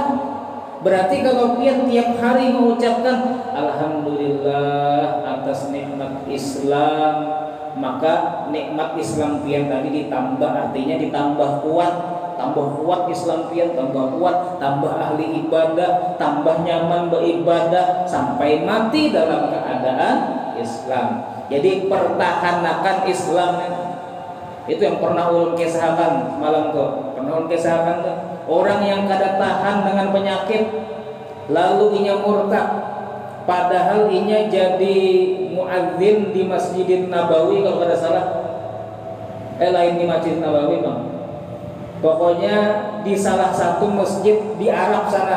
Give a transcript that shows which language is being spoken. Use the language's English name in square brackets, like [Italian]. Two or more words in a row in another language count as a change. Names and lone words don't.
[Indonesian] Berarti kalau dia tiap hari mengucapkan alhamdulillah atas nikmat Islam, maka nikmat Islam pian tadi ditambah, artinya ditambah kuat, tambah kuat Islam pian, tambah kuat, tambah ahli ibadah, tambah nyaman beribadah sampai mati dalam keadaan Islam. Jadi pertahankan Islam. [Banjar] Itu yang pernah ulun kisahkan malam tuh, pernah ulun kisahkan tuh. Orang yang kada tahan dengan penyakit, lalu inya murtad, padahal inya jadi muadzin di Masjidin Nabawi kalau kada salah. [Indonesian] Lain di Masjid Nabawi bang. Pokoknya di salah satu masjid di Arab sana.